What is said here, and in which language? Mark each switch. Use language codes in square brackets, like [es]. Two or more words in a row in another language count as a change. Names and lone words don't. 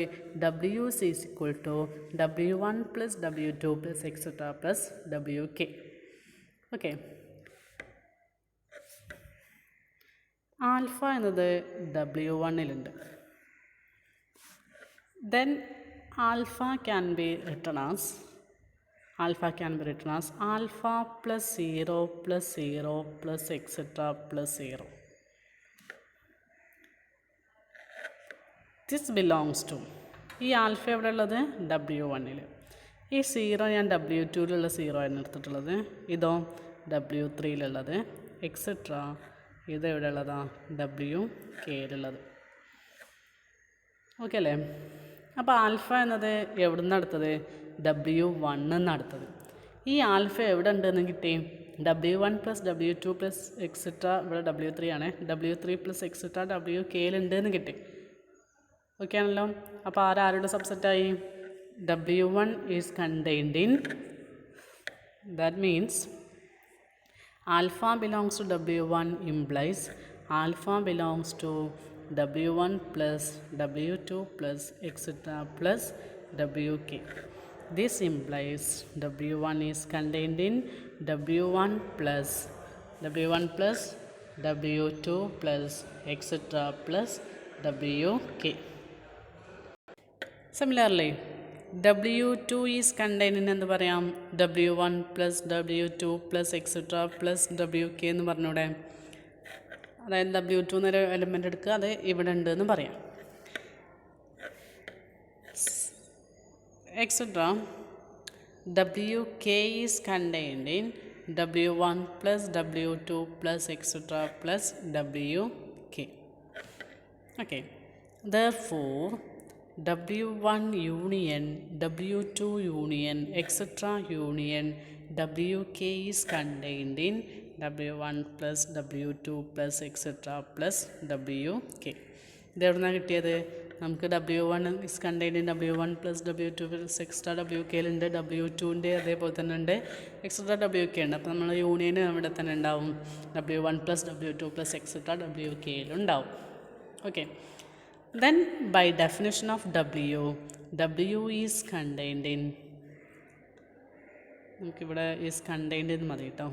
[en] W is equal to W1 plus W2 plus etcetera plus WK. [ml] ഓക്കെ, ആൽഫ എന്നത് W1-ലുണ്ട്. [en] then alpha can be written as alpha plus 0 plus 0 plus etc plus 0. This belongs to [ml] ഈ ആൽഫ എവിടെ ഉള്ളത്? W1-ൽ. ഈ 0 ഞാൻ W2-ലുള്ള 0 ആണ് എടുത്തിട്ടുള്ളത്. ഇതോ W3-ലുള്ളത് എക്സെട്ര ഇത് എവിടെ ഉള്ളതാ? WK-ലുള്ളത്. ഓക്കെ അല്ലേ? അപ്പോൾ ആൽഫ എന്നത് എവിടെ നിന്നാണ് എടുത്തത്? W1 എന്നടുത്തത്. ഈ ആൽഫ എവിടെ ഉണ്ടെന്ന് കിട്ടി? [en] W1 plus W2 plus etcetera [ml] ഇവിടെ W3 ആണ്. [en] W3 plus etcetera [ml] WK-ലുണ്ട് എന്ന് കിട്ടി. ഓക്കെ ആണല്ലോ. അപ്പോൾ ആരുടെ സബ്സെറ്റായി? [en] W1 is contained in, that means alpha belongs to W1 implies alpha belongs to W1 plus W2 plus etcetera plus WK. This implies W1 is contained in W1 plus W2 plus etc plus WK. Similarly, W2 is contained in [ml] എന്ത് പറയാം? [en] W1 plus W2 plus etc plus WK [ml] എന്ന് പറഞ്ഞൂടെ. അതായത് W2 എന്നൊരു എലിമെൻ്റ് എടുക്കുക, അത് ഇവിടെ ഉണ്ട് എന്ന് പറയാം. [en] Etc. WK is contained in W1 plus W2 plus etc plus WK. Okay. Therefore, W1 union W2 union etc union WK is contained in W1 plus W2 plus etc plus WK. [ml] ഇത് എവിടെ നിന്നാണ് കിട്ടിയത്? നമുക്ക് [en] W1 is contained in W1 plus W2 plus extra WK- [ml] ലുണ്ട്. W2-ൻ്റെ അതേപോലെ തന്നെ ഉണ്ട്, എക്സ്ട്രാ WK ഉണ്ട്. അപ്പോൾ നമ്മൾ യൂണിയൻ അവിടെ തന്നെ ഉണ്ടാവും. [en] W1 plus W2 plus extra WK- ലുണ്ടാവും. okay, then by definition of W is contained in, നമുക്കിവിടെ is contained [ml] എന്ന് മതി കേട്ടോ.